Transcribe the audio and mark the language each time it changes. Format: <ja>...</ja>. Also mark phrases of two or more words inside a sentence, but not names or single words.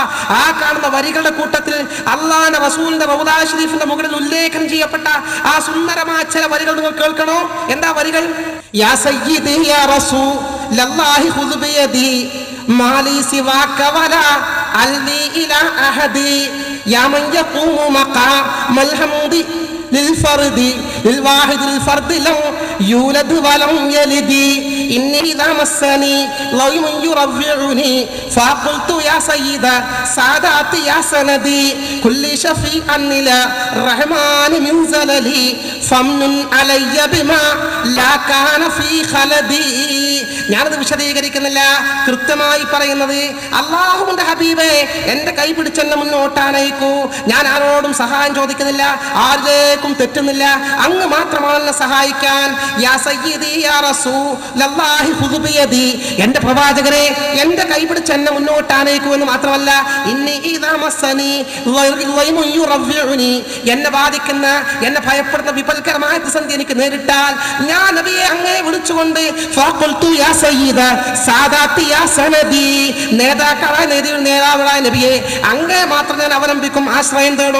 <ml>ആ കാണുന്ന വരികളുടെ കൂട്ടത്തിൽ അല്ലാഹുവിന്റെ റസൂലിന്റെ റൗദ ഷരീഫിന്റെ മുകളിൽ ഉല്ലേഖനം ചെയ്യപ്പെട്ട ആ സുന്ദരമായ ചില വരികൾ നിങ്ങൾ കേൾക്കണോ? എന്താ വരികൾ?</ml> <ar>يا سيدي يا رسول الله خذ بيدي ما لي سواك ولا ألوي إلى أحد يا من يقوم مقام الحمد للفرد للواحد الفرد لم يولد ولم يلد إني إذا مسني ضيم يرفعني فقلت يا سيد ساداتي يا سندي كل شفيع إلى الرحمن من زللي فمن علي بما لا كان في خلدي.</ar> <ml>ഞാനത് വിശദീകരിക്കുന്നില്ല. കൃത്യമായി പറയുന്നത് അല്ലാഹുവിന്റെ ഹബീബേ, എന്റെ കൈ പിടിച്ചെന്നെ മുന്നോട്ടാനയിക്കൂ. ഞാൻ ആരോടും സഹായം ചോദിക്കുന്നില്ല, ആരിലേക്കും തെറ്റുന്നില്ല. അങ്ങ് മാത്രമാണ് എന്നെ സഹായിക്കാൻ.</ml> <ar>يا سيدي يا رسول الله خذ بيدي,</ar> <ml>എന്റെ പ്രവാചകരെ എന്റെ കൈ പിടിച്ചെന്നെ മുന്നോട്ടാനയിക്കൂ എന്ന് മാത്രമല്ല,</ml> <ar>إني إذا مسني ضيم يروعني,</ar> <ml>എന്നെ ബാധിക്കുന്ന, എന്നെ ഭയപ്പെടുന്ന വിപൽക്കരമായ പ്രതിസന്ധി എനിക്ക് നേരിട്ടാൽ ഞാൻ നബിയെ അങ്ങേ വിളിച്ചുകൊണ്ട്</ml> <ar>فقلت يا سيد ساداتي يا سندي,</ar> <ml>നേതാക്കളായ നേതാവായ നബിയെ അങ്ങേ മാത്രം ഞാൻ അവലംബിക്കും, ആശ്രയം തേടും.</ml>